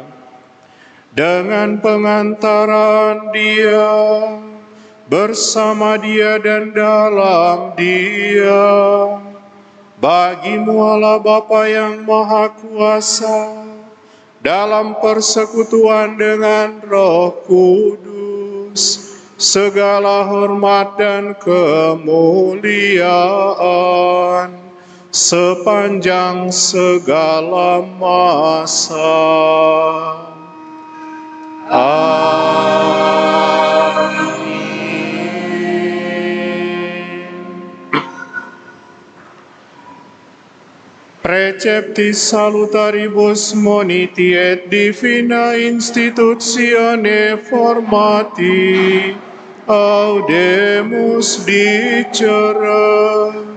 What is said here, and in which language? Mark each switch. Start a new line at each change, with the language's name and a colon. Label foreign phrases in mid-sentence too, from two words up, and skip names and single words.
Indonesian: Dengan pengantaran Dia, bersama Dia dan dalam Dia, bagimu Allah Bapa yang Maha Kuasa, dalam persekutuan dengan Roh Kudus, segala hormat dan kemuliaan sepanjang segala masa.
Latin: Preceptis salutaribus moniti et divina institutione formati audemus dicere.